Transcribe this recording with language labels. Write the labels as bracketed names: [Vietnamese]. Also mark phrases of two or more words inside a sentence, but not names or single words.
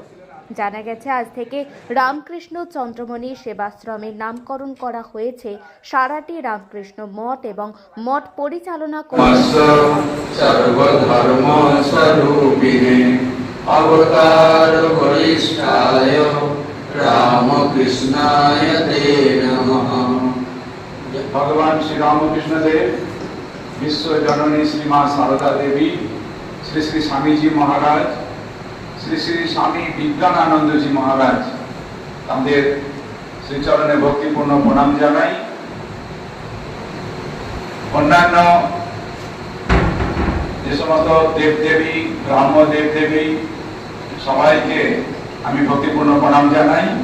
[Bangla] জানা গেছে, আজ থেকে রামকৃষ্ণ চন্দ্রমণি সেবাশ্রমের নামকরণ করা হয়েছে সারাটি রামকৃষ্ণ মঠ এবং মঠ পরিচালনা করে [Sanskrit] সর্বধর্ম স্বরূপিণে অবতার বরিষ্ঠায় রামকৃষ্ণায় তে নমঃ। [Bangla] भगवान श्री रामकृष्ण देव, विश्व जननी श्री मां शारदा देवी, श्री श्री स्वामी जी महाराज, श्री श्री स्वामी विज्ञानानंद जी महाराज তাদের শ্রীচরণে ভক্তিপূর্ণ প্রণাম জানাই। অন্যান্য যে সমস্ত দেবদেবী, ব্রাহ্ম দেবদেবী সবাইকে আমি ভক্তিপূর্ণ প্রণাম জানাই।